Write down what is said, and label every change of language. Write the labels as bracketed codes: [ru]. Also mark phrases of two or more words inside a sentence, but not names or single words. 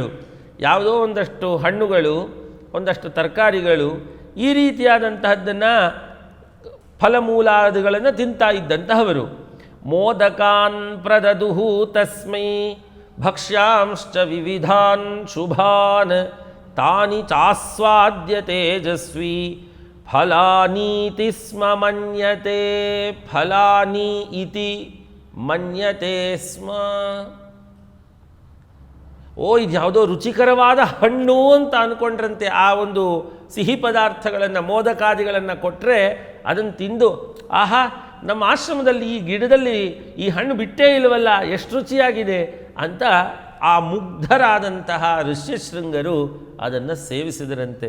[kn] ಯಾವುದೋ ಒಂದಷ್ಟು ಹಣ್ಣುಗಳು, ಒಂದಷ್ಟು ತರಕಾರಿಗಳು, ಈ ರೀತಿಯಾದಂತಹದ್ದನ್ನು ಫಲಮೂಲಾದಿಗಳನ್ನು ತಿಂತಾ ಇದ್ದಂತಹವರು. [sa] ಮೋದಕಾನ್ ಪ್ರದದುಹು ತಸ್ಮೈ ಭಕ್ಷ್ಯಾಂಶ್ಚ ವಿವಿಧಾನ್ ಶುಭಾನ್ ತಾನಿ ಚಾಸ್ವಾದ್ಯ ತೇಜಸ್ವಿ ಫಲಾನೀತಿ ಸ್ಮ ಮನ್ಯತೆ. ಫಲಾನಿ ಇತಿ ಮನ್ಯತೆ ಸ್ಮ. [kn] ಓ, ಇದು ಯಾವುದೋ ರುಚಿಕರವಾದ ಹಣ್ಣು ಅಂತ ಅಂದ್ಕೊಂಡ್ರಂತೆ. ಆ ಒಂದು ಸಿಹಿ ಪದಾರ್ಥಗಳನ್ನು, ಮೋದಕಾದಿಗಳನ್ನು ಕೊಟ್ಟರೆ ಅದನ್ನು ತಿಂದು, ಆಹಾ, ನಮ್ಮ ಆಶ್ರಮದಲ್ಲಿ ಈ ಗಿಡದಲ್ಲಿ ಈ ಹಣ್ಣು ಬಿಟ್ಟೇ ಇಲ್ಲವಲ್ಲ, ಎಷ್ಟು ರುಚಿಯಾಗಿದೆ ಅಂತ ಆ ಮುಗ್ಧರಾದಂತಹ ಋಷ್ಯಶೃಂಗರು ಅದನ್ನು ಸೇವಿಸಿದರಂತೆ.